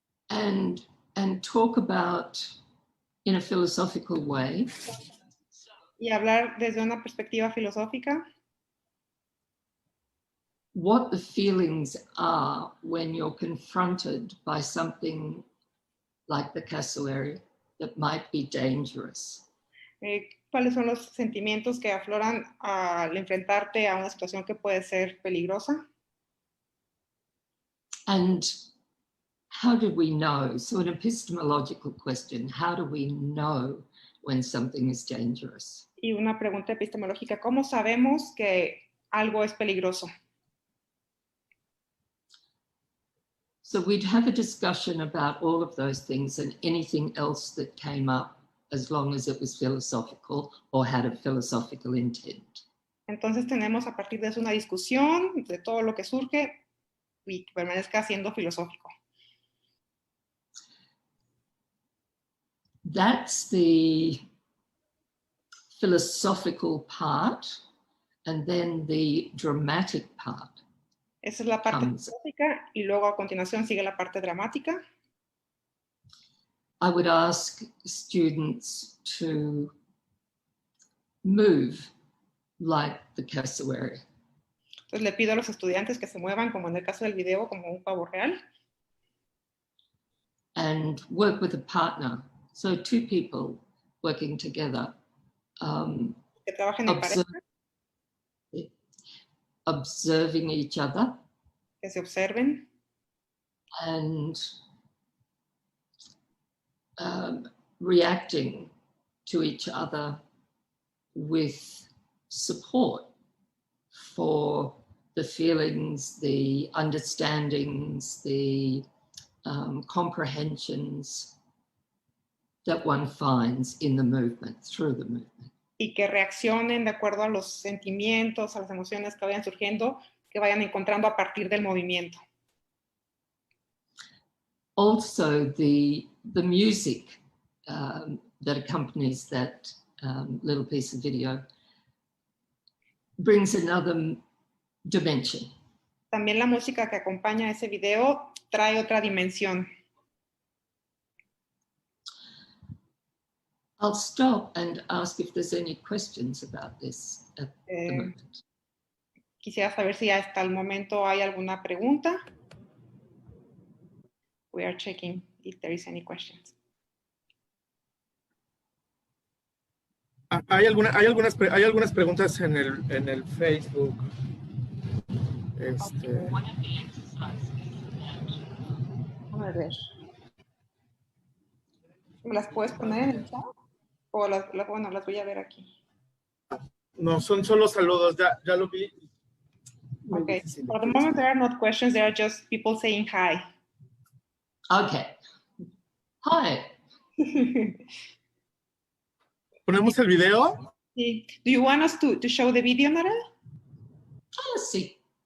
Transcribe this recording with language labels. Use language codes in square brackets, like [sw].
[en] And talk about, in a philosophical way, [es] y hablar desde una perspectiva filosófica. [en] What the feelings are when you're confronted by something like the cassowary that might be dangerous. [es] ¿Cuáles son los sentimientos que afloran al enfrentarte a una situación que puede ser peligrosa? [en] And how do we know? So an epistemological question, how do we know when something is dangerous? [es] Y una pregunta epistemológica, ¿cómo sabemos que algo es peligroso? [en] So we'd have a discussion about all of those things and anything else that came up, as long as it was philosophical or had a philosophical intent. [es] Entonces tenemos a partir de eso una discusión de todo lo que surge y que permanezca siendo filosófico. [en] That's the philosophical part, and then the dramatic part. [es] Esa es la parte filosófica y luego a continuación sigue la parte dramática. [en] I would ask students to move like the cassowary. [es] Entonces le pido a los estudiantes que se muevan, como en el caso del video, como un pavo real. [en] And work with a partner. So two people working together. [es] Que trabajen en pareja. [en] Observing each other. [es] Que se observen. [en] And reacting to each other with support for the feelings, the understandings, the comprehensions that one finds in the movement, through the movement. [es] Y que reaccionen de acuerdo a los sentimientos, a las emociones que vayan surgiendo, que vayan encontrando a partir del movimiento. [en] Also, the music that accompanies that little piece of video brings another dimension. [es] También la música que acompaña ese video trae otra dimensión. [en] I'll stop and ask if there's any questions about this at the moment. [es] Quisiera saber si hasta el momento hay alguna pregunta. [en] We are checking if there is any questions. [es] Hay algunas preguntas en el Facebook. Déjame ver. ¿Me las puedes poner en el chat? O bueno, las voy a ver aquí. No, son solo saludos, ya lo vi. [en] Okay, for the moment there are not questions, there are just people saying hi. Okay. Hi. [es] ¿Ponemos el video? Sí. [en] Do you want us to show the video, Narelle? [es] Ah, sí.